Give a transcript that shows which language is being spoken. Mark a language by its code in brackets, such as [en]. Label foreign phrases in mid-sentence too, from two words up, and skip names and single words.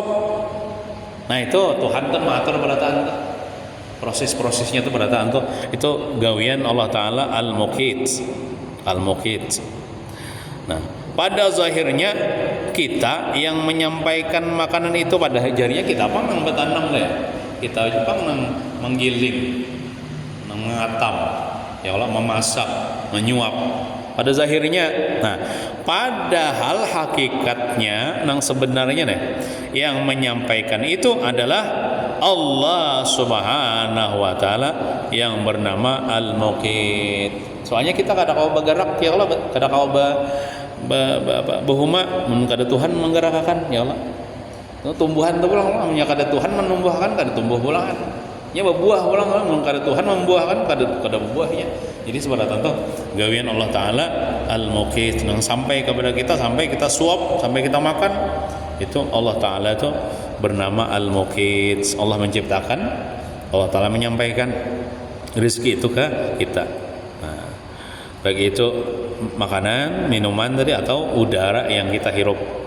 [bjn] Nah, itu Tuhan tuh mengatur berataan tuh, proses-prosesnya tuh berataan tuh, itu gawian Allah Ta'ala Al-Muqit. Nah, pada zahirnya kita yang menyampaikan makanan itu, pada jarinya kita apa nang betanam deh, kita apa nang menggiling, nang mengatam ya Allah, memasak, menyuap pada zahirnya. Nah, padahal hakikatnya nang sebenarnya nih, yang menyampaikan itu adalah Allah Subhanahu wa Ta'ala yang bernama Al-Muqit. Soalnya kita kada kau bergerak ya Allah, kada kau bahuma kada Tuhan menggerakkan ya Allah. Tumbuhan tu pulang, kada Tuhan menumbuhkan, kada tumbuh pulang. Ya berbuah pulang, kada Tuhan membuahkan, kada berbuahnya. Jadi sebenarnya tu gawian Allah Ta'ala Al-Muqit, yang sampai kepada kita, sampai kita suap, sampai kita makan, itu Allah Ta'ala itu bernama Al-Muqit. Allah menciptakan, Allah Ta'ala menyampaikan rezeki itu ke kita. Nah, bagi itu makanan, minuman tadi, atau udara yang kita hirup.